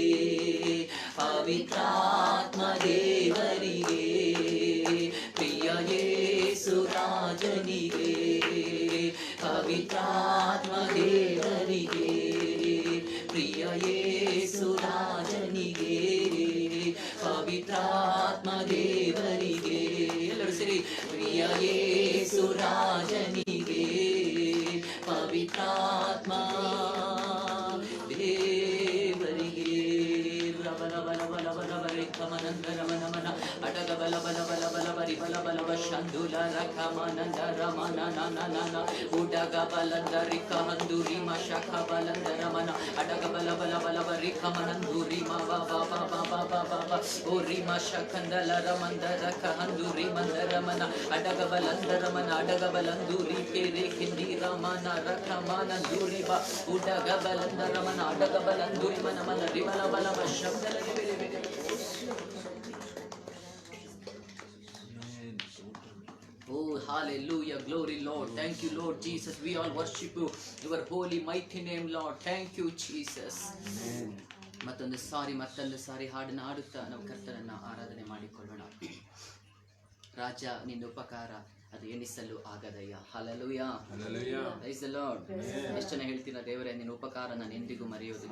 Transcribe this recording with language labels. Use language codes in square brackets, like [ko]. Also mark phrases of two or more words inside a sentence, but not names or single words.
[kn] ಪವಿತ್ರಾತ್ಮ ದೇವರಿಗೆ, ಪ್ರಿಯ ಯೇಸು ರಾಜನಿಗೆ, ಪವಿತ್ರಾತ್ಮ ದೇವರಿಗೆ, ಪ್ರಿಯ ಯೇಸು ರಾಜನಿಗೆ, ಪವಿತ್ರಾತ್ಮ ದೇವರಿಗೆ. ಎಲ್ಲರೂ ಸೇರಿ ಪ್ರಿಯ ಯೇಸು ರಾಜನಿಗೆ, ಪವಿತ್ರಾತ್ಮ ದೇವರಿಗೆ. ಬಲ ಬಲ ಬಲ ಬಲ ಬರಿ ಕಮನಂದರ ಮನ ಮನ ಅಡಗ ಬಲ ಬಲ ಬಲ ಬಲ ಬರಿ ಬಲ ಬಲ ಶಂದುಲ ರಕಮನಂದರ ಮನ ನನ ನನ ಉಡಗ ಬಲಂದರಿ ಕಹಂದುರಿ ಮಶಖ ಬಲಂದರ ಮನ ಅಡಗ ಬಲ ಬಲ ಬಲ ಬರಿ ಕಮನಂದುರಿ ಮ ಬ ಬ ಬ ಬ ಬ ಬ ಬ ಬ ಓರಿ ಮಶಖಂದಲ ರಮಂದರ ಕಹಂದುರಿ ಮಂದರ ಮನ ಅಡಗ ಬಲಂದರ ಮನ ಅಡಗ ಬಲಂದುರಿ ಕೆರೆ ಕಿಂದಿರ ಮನ ರಕಮನಂದುರಿ ಬ ಉಡಗ ಬಲಂದರ ಮನ ಅಡಗ ಬಲಂದುರಿ ಮನ ಮನ ರಿ ಬಲ ಬಲ ಶಬ್ದಲ [en] Oh, hallelujah, glory Lord. Thank you Lord Jesus. We all worship you, your holy mighty name Lord. Thank you Jesus. [kn] ಮತ್ತೊಂದು ಸಾರಿ ಹಾಡನ್ನ ಹಾಡುತ್ತಾ ನಾವು ಕರ್ತನನ್ನ ಆರಾಧನೆ ಮಾಡಿಕೊಳ್ಳೋಣ. ರಾಜ ನಿನ್ನ ಉಪಕಾರ ಅದು ಎಣಿಸಲು ಆಗದಯ್ಯ. ಹಲ್ಲೆಲೂಯಾ, [en] Praise the Lord. [kn] ಎಷ್ಟು ಜನ ಹೇಳ್ತೀರಾ ದೇವರೇ ನಿನ್ನ ಉಪಕಾರ ನಾನು ಎಂದಿಗೂ ಮರೆಯೋದಿಲ್ಲ?